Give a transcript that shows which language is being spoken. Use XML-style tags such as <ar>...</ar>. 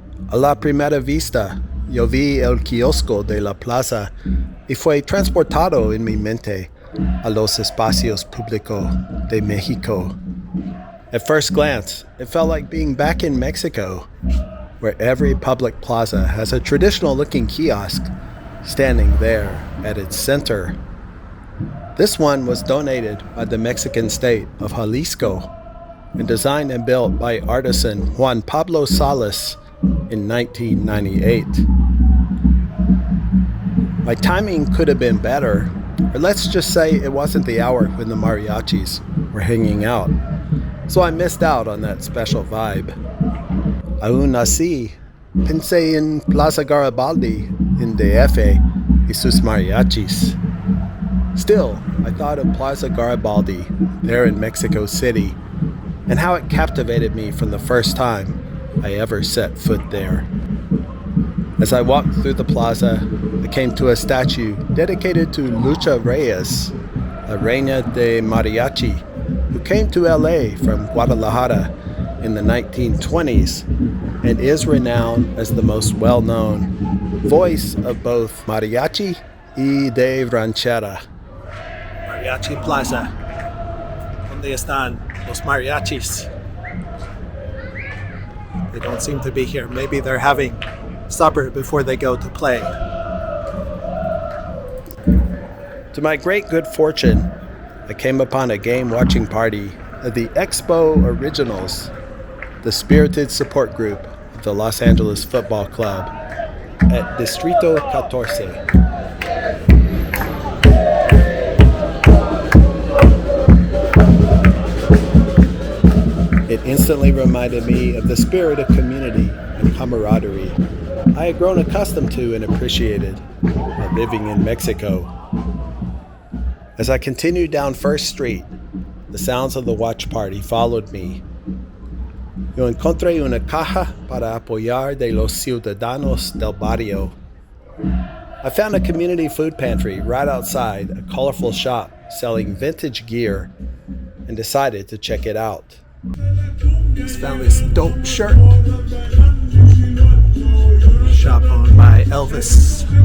<es>A la primera vista, yo vi el kiosco de la plaza y fue transportado en mi mente a los espacios públicos de México.</es> <en>At first glance, it felt like being back in Mexico, where every public plaza has a traditional-looking kiosk standing there at its center. This one was donated by the Mexican state of Jalisco and designed and built by artisan Juan Pablo Salas in 1998. My timing could have been better, or let's just say it wasn't the hour when the mariachis were hanging out, so I missed out on that special vibe.</en> <es>Aún así, pensé en Plaza Garibaldi</es> <en>in</en> <es>DF y sus mariachis.</es> <en>Still, I thought of Plaza Garibaldi there in Mexico City and how it captivated me from the first time I ever set foot there. As I walked through the plaza, I came to a statue dedicated to Lucha Reyes, a</en> <es>reina de mariachi</es> <en>who came to LA from Guadalajara in the 1920s and is renowned as the most well-known voice of both mariachi</en> <es>y de ranchera.</es> <en>Mariachi Plaza.</en> <es>¿Dónde están los mariachis?</es> <en>They don't seem to be here. Maybe they're having supper before they go to play. To my great good fortune, I came upon a game watching party at the Expo Originals, the spirited support group of the Los Angeles Football Club at Distrito Catorce. It instantly reminded me of the spirit of community and camaraderie I had grown accustomed to and appreciated while living in Mexico. As I continued down First Street, the sounds of the watch party followed me.</en> <es>Yo encontré una caja para apoyar de los ciudadanos del barrio.</es> <en>I found a community food pantry right outside a colorful shop selling vintage gear and decided to check it out. Just found this dope shirt. Shop owned by Elvis.</en>